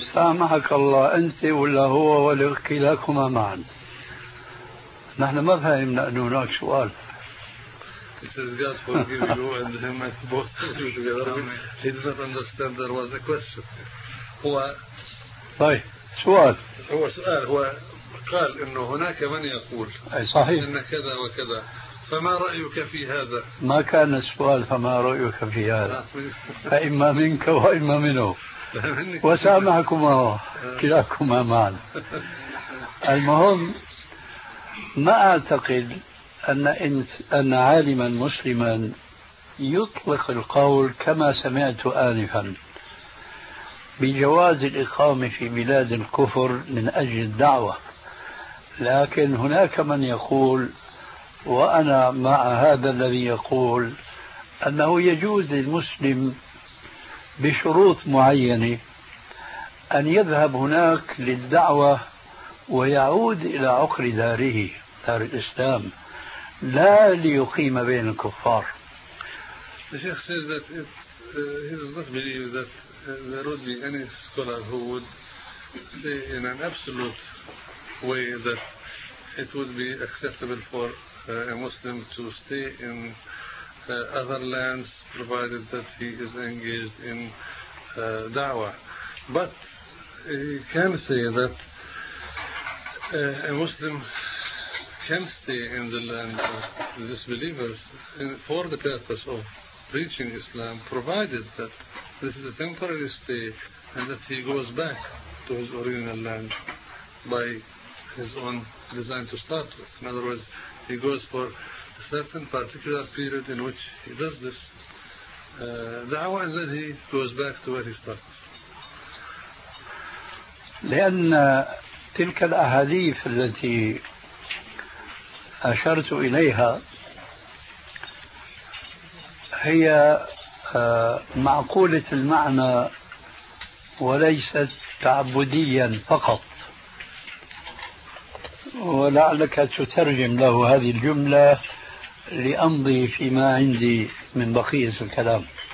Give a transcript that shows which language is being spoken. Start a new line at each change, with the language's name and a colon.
Arabic: سامحك الله، أنت ولا هو ولا كلاكما معا، نحن ما فهمنا أن هناك سؤال.
English: He says God forgive you and him at both together. He did not understand there was a question.
Arabic: هو طيب سؤال. هو سؤال، هو قال أنه هناك من يقول صحيح أن كذا وكذا، فما رأيك في هذا؟ ما كان السؤال فما رأيك في هذا، فإما منك وإما منه، وسامحكما كلاكما معنا. المهم ما أعتقد أن عالما مسلما يطلق القول كما سمعت آنفا بجواز الإقامة في بلاد الكفر من أجل الدعوة، لكن هناك من يقول، وأنا مع هذا الذي يقول، أنه يجوز للمسلم بشروط معينة أن يذهب هناك للدعوة ويعود إلى عقر داره، دار الإسلام، لا ليقيم بين الكفار.
English: الشيخ said that بليدت رودي أنيس كولار هود سيئن أن أبسلوت ويدت it would be acceptable for a Muslim to stay in other lands provided that he is engaged in da'wah. But he can say that a Muslim can stay in the land of disbelievers for the purpose of preaching Islam, provided that this is a temporary stay and that he goes back to his original land by his own design to start with. In other words, he goes for a certain particular period in which he does this da'wah, and then he goes back to where he started.
Arabic: لأن تلك الأحاديث التي أشرت إليها هي معقولة المعنى وليست تعبديا فقط، ولعلك تترجم له هذه الجملة لأمضي فيما عندي من بقية الكلام.